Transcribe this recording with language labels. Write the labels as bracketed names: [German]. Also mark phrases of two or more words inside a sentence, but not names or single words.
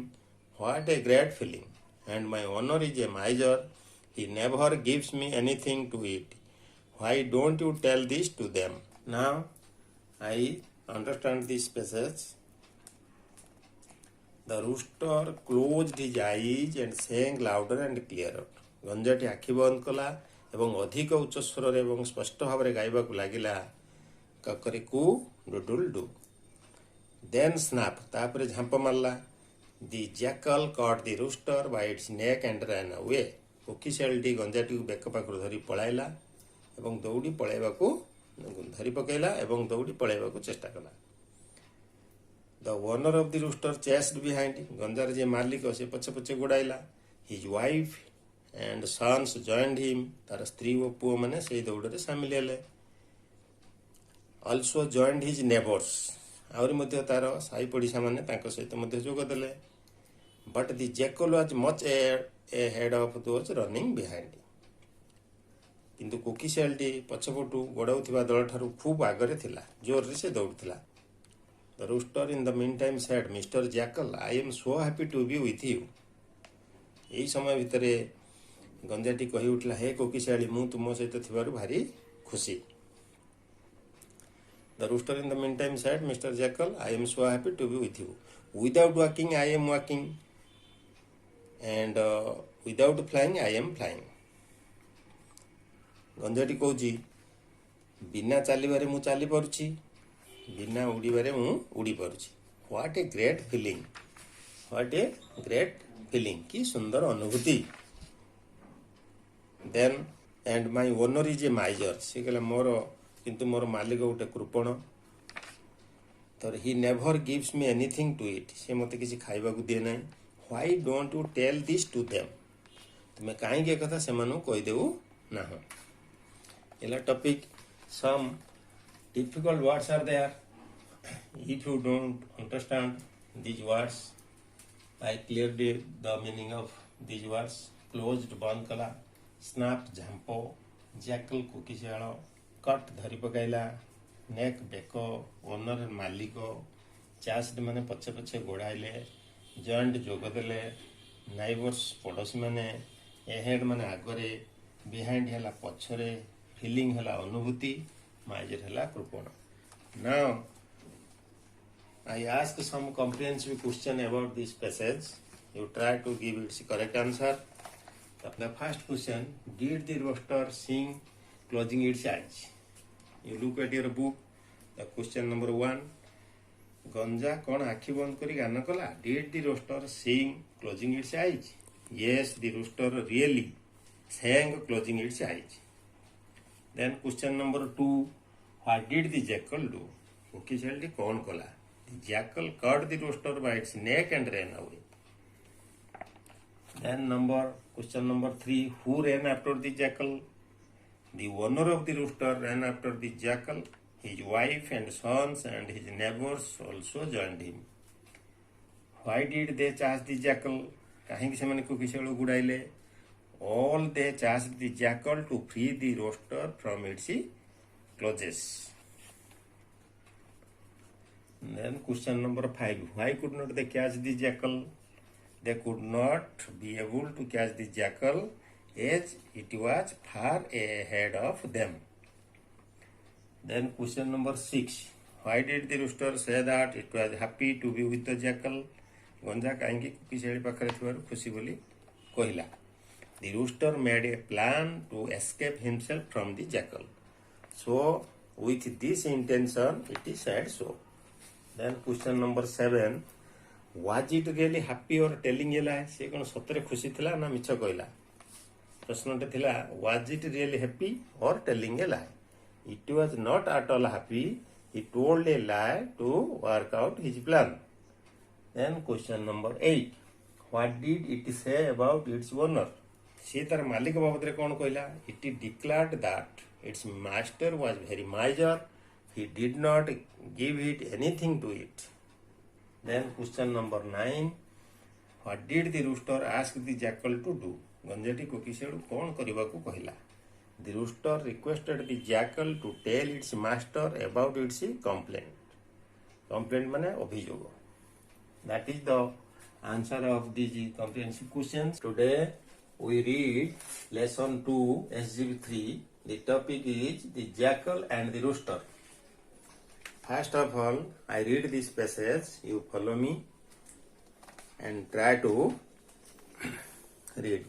[English] What a great feeling! And my owner is a miser. He never gives me anything to eat. Why don't you tell this to them?" Now, I understand this passage. The rooster closed his eyes and sang louder and clearer. [Odia] ଗଞ୍ଜାଟି ଆଖି ବନ୍ଦ କଲା ଏବଂ ଅଧିକ ଉଚ୍ଚ ସ୍ୱରରେ ଏବଂ ସ୍ପଷ୍ଟ ଭାବରେ ଗାଇବାକୁ ଲାଗିଲା, କକରିକୁ ଡୁଡୁଲ ଡୁ। [English] then snap, [Odia] ତାପରେ ଝାମ୍ପ ମାରିଲା। [English] the jackal cut the rooster by its neck and ran away. [Odia] କୋକିଶିଆଳଟି ଗଞ୍ଜାଟିକୁ ବେକ ପାଖରୁ ଧରି ପଳାଇଲା ଏବଂ ଦୌଡ଼ି ପଳାଇବାକୁ ଧରି ପକାଇଲା ଏବଂ ଦୌଡ଼ି ପଳାଇବାକୁ ଚେଷ୍ଟା କଲା। [English] The owner of the rooster chased behind. [Odia] ଗଞ୍ଜାର ଯିଏ ମାଲିକ ସେ ପଛେ ପଛେ ଗୋଡ଼ାଇଲା। [English] His wife and sons joined him. [Odia] ତାର ସ୍ତ୍ରୀ ଓ ପୁଅମାନେ ସେହି ଦୌଡ଼ରେ ସାମିଲ ହେଲେ। [English] Also joined his neighbors. [Odia] ଆହୁରି ମଧ୍ୟ ତାର ସାହି ପଡ଼ିଶାମାନେ ତାଙ୍କ ସହିତ ମଧ୍ୟ ଯୋଗ ଦେଲେ। [English] But the jackal was much ahead of those running behind. [Odia] କିନ୍ତୁ କୋକିଶିଆଳଟି ପଛପଟୁ ଗୋଡ଼ାଉଥିବା ଦଳଠାରୁ ଖୁବ୍ ଆଗରେ ଥିଲା। ଜୋରରେ ସେ ଦୌଡ଼ୁଥିଲା। [English] The rooster in the meantime said, "Mr. Jackal, I am so happy to be with you." [Odia] ଏହି ସମୟ ଭିତରେ ଗଞ୍ଜାଟି କହି ଉଠିଲା, "ହେ କୋକିଶିଆଳୀ, ମୁଁ ତୁମ ସହିତ ଥିବାରୁ ଭାରି ଖୁସି." [English] The rooster in the meantime said, "Mr. Jackal, I am so happy to be with you. Without walking, I am walking. And without flying, I am flying." [Odia] ଗଞ୍ଜାଟି କହୁଛି, ବିନା ଚାଲିବାରେ ମୁଁ ଚାଲିପାରୁଛି, ବିନା ଉଡ଼ିବାରେ ମୁଁ ଉଡ଼ିପାରୁଛି। [English] what a great feeling! what a great feeling! [Odia] କି ସୁନ୍ଦର ଅନୁଭୂତି। [English] then and my owner is a miser. [Odia] ସେ କହିଲା, କିନ୍ତୁ ମୋର ମାଲିକ ଗୋଟେ କୃପଣ। ତ [English] he never gives me anything to eat. [Odia] ସେ ମୋତେ କିଛି ଖାଇବାକୁ ଦିଏ ନାହିଁ। [English] why don't you tell this to them? [Odia] ତୁମେ କାହିଁକି ଏକଥା ସେମାନଙ୍କୁ କହିଦେଉ ନାହଁ? ହେଲା ଟପିକ୍। [English] ସମ୍ difficult words are there. If you don't understand these words, I cleared the meaning of these words. [Odia] Closed ବନ୍ଦ କଲା, snap ଝାମ୍ପ, jackal କୋକିଶିଆଳ, cut ଧରି ପକାଇଲା, neck ବେକ, owner ମାଲିକ, chased ମାନେ ପଛେ ପଛେ ଗୋଡ଼ାଇଲେ, joined ଯୋଗ ଦେଲେ, neighbors ପଡ଼ୋଶୀମାନେ, ahead ମାନେ ଆଗରେ, behind ହେଲା ପଛରେ, feeling ହେଲା ଅନୁଭୂତି, miser ହେଲା କୃପଣ। [English] Now, I ask some comprehensive question about this passage. You try to give its correct answer. The first question, did the rooster sing closing its eyes? You look at your book. The question number 1, [Odia] ଗଞ୍ଜା କ'ଣ ଆଖି ବନ୍ଦ କରି ଗାନ କଲା? [English] Did the rooster sing closing its eyes? Yes, the rooster really sang closing its eyes. Then question number 2, what did the jackal do? [Odia] Cookie ଛେଳିଟି କ'ଣ କଲା? [English] The jackal caught the rooster by its neck and ran away. Then question number 3, who ran after the jackal? The owner of the rooster ran after the jackal. His wife and sons and his neighbors also joined him. Why did they chase the jackal? [Odia] କାହିଁକି ସେମାନେ କୁକି ଛେଳି ଗୁଡ଼ାଇଲେ? [English] All they chased the jackal to free the rooster from its clutches. Then question number 5, why could not they catch the jackal? They could not be able to catch the jackal as it was far ahead of them. Then question number 6, why did the rooster say that it was happy to be with the jackal? [Odia] ଗଞ୍ଜା କାହିଁକି କୁକି ଛେଳି ପାଖରେ ଥିବାରୁ ଖୁସି ବୋଲି କହିଲା? [English] The rooster made a plan to escape himself from the jackal. So with this intention it is said so. Then question number 7, was it really happy or telling a lie? [Odia] ସେ କ'ଣ ସତରେ ଖୁସି ଥିଲା ନା ମିଛ କହିଲା? ପ୍ରଶ୍ନଟେ ଥିଲା, [English] was it really happy or telling a lie? It was not at all happy. He told a lie to work out his plan. Then question number 8, what did it say about its owner? [Odia] ସେ ତାର ମାଲିକ ବାବଦରେ କ'ଣ କହିଲା? [English] It declared that its master was very miser. He did not give it anything to eat. Then question number 9, what did the rooster ask the jackal to do? [Odia] ଗଞ୍ଜାଟି କୋକି ଛେଳିକୁ କ'ଣ କରିବାକୁ କହିଲା? [English] The rooster requested the jackal to tell its master about its complaint. [Odia] Complaint ମାନେ ଅଭିଯୋଗ. [English] That is the answer of these comprehensive questions. Today we read lesson 2 SGB 3. The topic is the jackal and the rooster. First of all, I read this passage. You follow me and try to read.